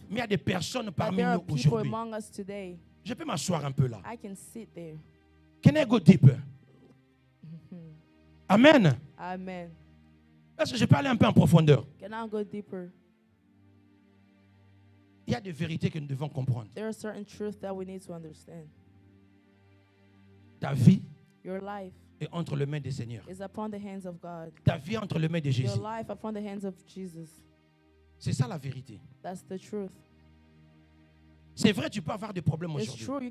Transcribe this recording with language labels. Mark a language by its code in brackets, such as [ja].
[fr] Mais il y a des personnes parmi nous aujourd'hui. Je peux m'asseoir un peu là. [en] I can sit there. Can I go deeper? Amen. Amen. [fr] Est-ce que je peux aller un peu en profondeur? [en] Can I go deeper? [fr] Il y a des vérités que nous devons comprendre. [en] There are certain truths that we need to understand. [fr] Ta vie, [en] your life, [fr] est entre les mains du Seigneur. [en] Is upon the hands of God. [fr] Ta vie est entre les mains de Jésus. [en] Your life upon the hands of Jesus. [fr] C'est ça la vérité. [en] That's the truth. [fr] C'est vrai, tu peux avoir des problèmes aujourd'hui.